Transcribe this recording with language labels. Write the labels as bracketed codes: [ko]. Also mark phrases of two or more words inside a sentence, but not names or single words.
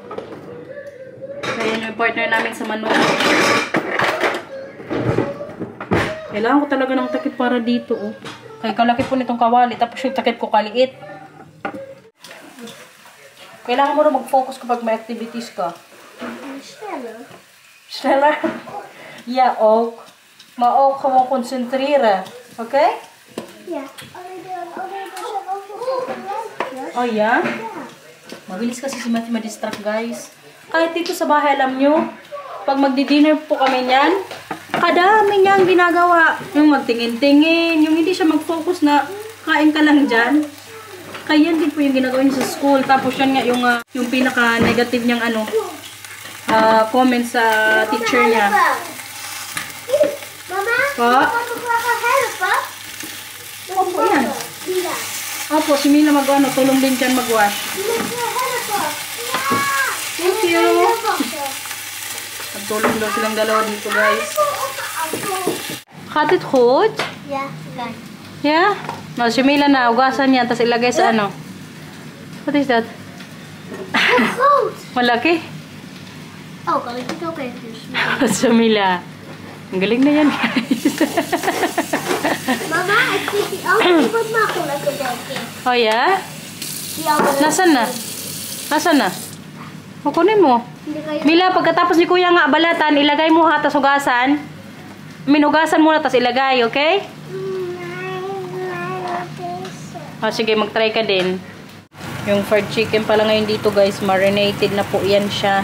[tl] Kaya yung partner namin sa manok. Kailangan ko talaga ng takip para dito, oh. Kaya kalaki po nitong kawali, tapos yung takip ko kaliit. Kailangan mo na mag-focus kapag may activities ka. Stella? [nl] Ja, ook. Maar ook gewoon concentreren. Oké? Ja. Alleen er zijn ook nog gebruikjes. Oh, ja? [tl] Mabilis kasi si Matthew ma-distract, guys. Kahit dito sa bahay, alam nyo, pag magdi-dinner po kami niyan, kadami niyang ginagawa. Yung magtingin-tingin, yung hindi siya mag-focus na kain ka lang dyan. Kaya yan din po yung ginagawa niya sa school. Tapos yan nga yung pinaka-negative niyang comment sa teacher niya. [nl] Mama, Pa? kan ik wel helpen? [tl] Opo, yan. Mila. Opo, si Mila tulong din dyan mag-wash. [nl] Mila, ik wil helpen. Ja. [en] Thank you. [tl] Nagtulong daw silang dalawa dito, guys. [nl] Gaat het goed? Ja, kijk. [en] Yeah? [tl] No, si Mila na, ugasan niya, tapos ilagay sa [en] What is that? [nl] Groot. [tl] Malaki? [nl] Oh, kan ik het ook even dus. [tl] Si Mila. Ang galing na yan, guys. [nl] Mama, ik vind die andere wat makkelijker, denk ik. [en] Oh, yeah? [nl] Die andere. [tl] Nasaan na? Kukunin mo. Hindi kayo. Mila, pagkatapos ni Kuya nga balatan, ilagay mo ha, tapos hugasan. Hugasan muna, tapos ilagay, okay? Oh, sige, mag-try ka din. Yung fried chicken pala ngayon dito, guys, marinated na po yan siya.